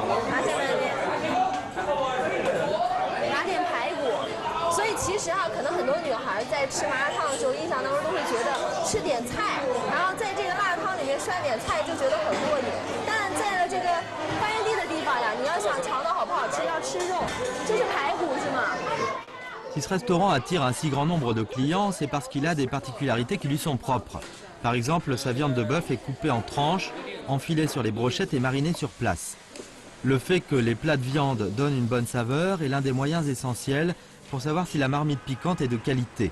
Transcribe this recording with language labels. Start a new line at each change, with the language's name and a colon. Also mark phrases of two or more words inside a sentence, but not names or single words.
Chinese: 拿这两边。拿点排骨。所以其实啊，可能很多女孩在吃麻辣烫的时候，印象当中都会觉得吃点菜，然后在这个辣汤里面涮点菜就觉得很过瘾。但在了这个发源地的地方呀，你要想尝到好不好吃，要吃肉，这是排骨是吗
French: ？Si ce restaurant attire un si grand nombre de clients, c'est parce qu'il a des particularités qui lui sont propres. Par exemple, sa viande de bœuf est coupée en tranches, enfilée sur les brochettes et marinée sur place. Le fait que les plats de viande donnent une bonne saveur est l'un des moyens essentiels pour savoir si la marmite piquante est de qualité.